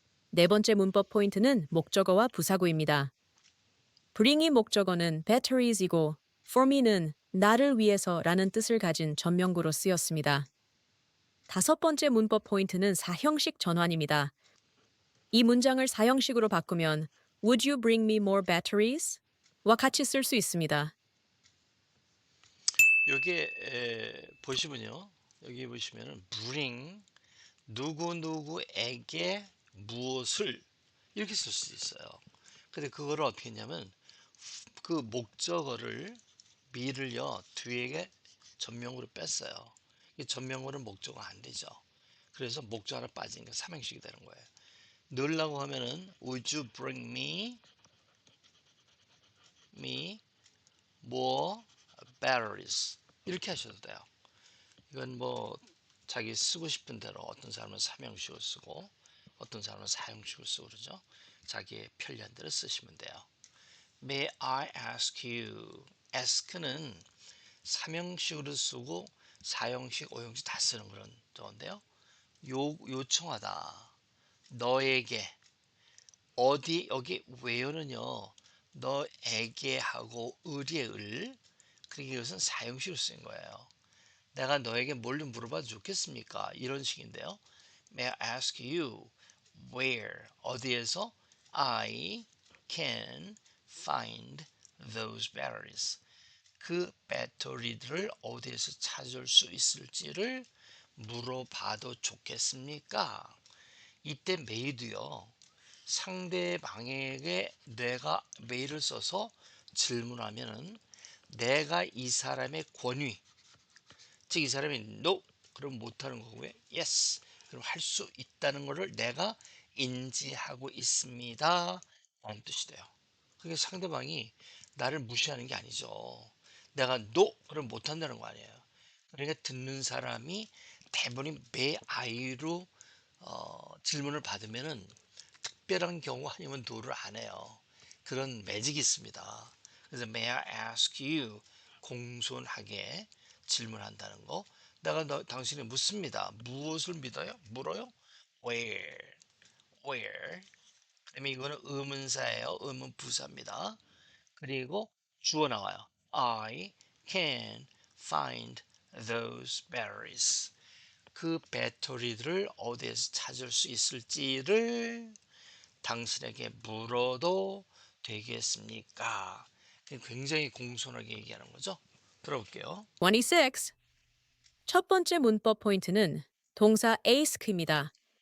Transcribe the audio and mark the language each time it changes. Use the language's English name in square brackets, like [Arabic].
[Korean] 네 번째 문법 포인트는 목적어와 부사구입니다. bring이 목적어는 batteries이고 [English] for me [Korean] 는 나를 위해서라는 뜻을 가진 전명구로 쓰였습니다. 다섯 번째 문법 포인트는 사형식 전환입니다. 이 문장을 사형식으로 바꾸면 [English] Would you bring me more batteries? [Korean] 와 같이 쓸 수 있습니다. 여기에 보시면요. 여기 보시면은 bring 누구누구에게 무엇을 이렇게 쓸 수 있어요. 근데 그거를 어떻게 했냐면 그 목적어를 me를요 뒤에 전명으로 뺐어요. 이 전명어는 목적어 안 되죠. 그래서 목적 하나 빠지니까 삼행식이 되는 거예요. 넣으려고 하면은 [English] Would you bring me more batteries [Korean] 이렇게 하셔도 돼요. 이건 뭐 자기 쓰고 싶은 대로 어떤 사람은 삼형식을 쓰고 어떤 사람은 사형식을 쓰고 그러죠. 자기의 편리한 대로 쓰시면 돼요. [English] May I ask you? [Korean] ask는 삼형식으로 쓰고 사형식, 오형식 다 쓰는 그런 저건데요. 요청하다. 너에게 어디 여기 where는요. 너에게 하고 을의 을 그러니까 이것은 사형식으로 쓰인 거예요. 내가 너에게 뭘 좀 물어봐도 좋겠습니까? 이런 식인데요. [English] May I ask you where [Korean] 어디에서 [English] I can find those batteries [Korean] 그 배터리들을 어디에서 찾을 수 있을지를 물어봐도 좋겠습니까? 이때 may도요. 상대방에게 내가 may를 써서 질문하면은 내가 이 사람의 권위 즉 이 사람이 no 그럼 못하는 거고요. yes 그럼 할 수 있다는 것을 내가 인지하고 있습니다 라는 뜻이 돼요. 그게 상대방이 나를 무시하는 게 아니죠. 내가 no 그럼 못한다는 거 아니에요. 그러니까 듣는 사람이 대부분이 may I로 질문을 받으면은 특별한 경우 아니면 no를 안 해요. 그런 매직이 있습니다. 그래서 [English] may I ask you [Korean] 공손하게 질문한다는 거. 내가 당신이 묻습니다. 무엇을 믿어요? 물어요? [English] Where? Where? [Korean] 그다음에 이거는 의문사예요. 의문 부사입니다. 그리고 주어 나와요. [English] I can find those batteries. [Korean] 그 배터리들을 어디에서 찾을 수 있을지를 당신에게 물어도 되겠습니까? 굉장히 공손하게 얘기하는 거죠. 들어볼게요. 26. 첫 번째 문법 포인트는 동사 ask입니다.